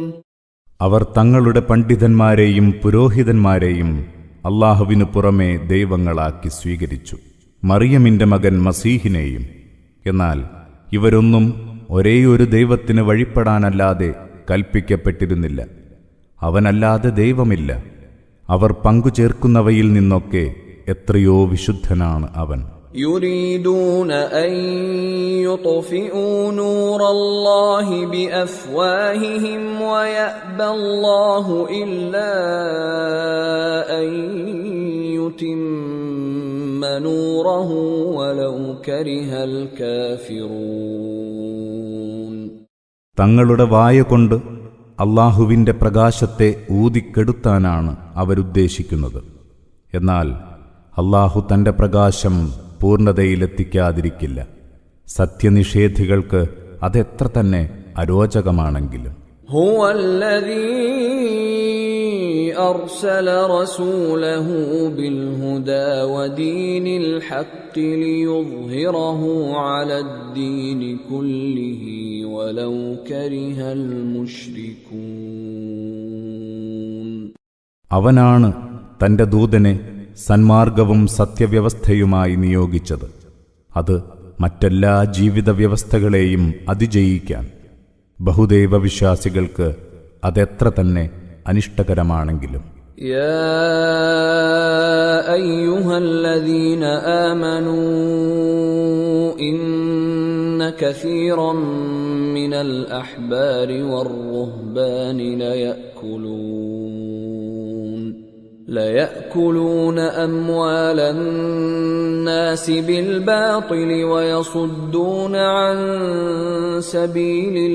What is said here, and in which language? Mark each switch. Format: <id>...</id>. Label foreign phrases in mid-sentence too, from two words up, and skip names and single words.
<ml>അവർ തങ്ങളുടെ പണ്ഡിതന്മാരെയും പുരോഹിതന്മാരെയും അല്ലാഹുവിനു പുറമെ ദൈവങ്ങളാക്കി സ്വീകരിച്ചു, മറിയമിന്റെ മകൻ മസീഹിനെയും. എന്നാൽ ഇവരൊന്നും ഒരേയൊരു ദൈവത്തിന് വഴിപ്പെടാനല്ലാതെ കൽപ്പിക്കപ്പെട്ടിരുന്നില്ല. അവനല്ലാതെ ദൈവമില്ല. അവർ പങ്കുചേർക്കുന്നവയിൽ നിന്നൊക്കെ എത്രയോ വിശുദ്ധനാണ് അവൻ.</ml> <ar>يريدون أن يطفئوا نور الله بأفواههم ويأبى الله إلا أن يتم نوره ولو كره الكافرون.</ar> <ml>തങ്ങളുടെ വായ കൊണ്ട് അല്ലാഹുവിന്റെ പ്രകാശത്തെ ഊതിക്കെടുത്താനാണ് അവരുദ്ദേശിക്കുന്നത്. എന്നാൽ അല്ലാഹു തന്റെ പ്രകാശം പൂർണ്ണതയിലെത്തിക്കാതിരിക്കില്ല, സത്യനിഷേധികൾക്ക് അതെത്ര തന്നെ അരോചകമാണെങ്കിലും.</ml> <ar>هو الذي أرسل رسوله بالهدى ودين الحق ليظهره على الدين كله ولو كره المشركون.</ar> <ml>അവനാണ് തന്റെ ദൂതനെ സന്മാർഗവും സത്യവ്യവസ്ഥയുമായി നിയോഗിച്ചത്, അത് മറ്റെല്ലാ ജീവിത വ്യവസ്ഥകളെയും അതിജയിക്കാൻ. ബഹുദൈവ വിശ്വാസികൾക്ക് അതെത്ര തന്നെ അനിഷ്ടകരമാണെങ്കിലും.</ml> <ar>يا أيها الذين آمنوا إن كثيرا من الأحبار والرهبان ليأكلون أموال الناس بالباطل ويصدون عن سبيل</ar>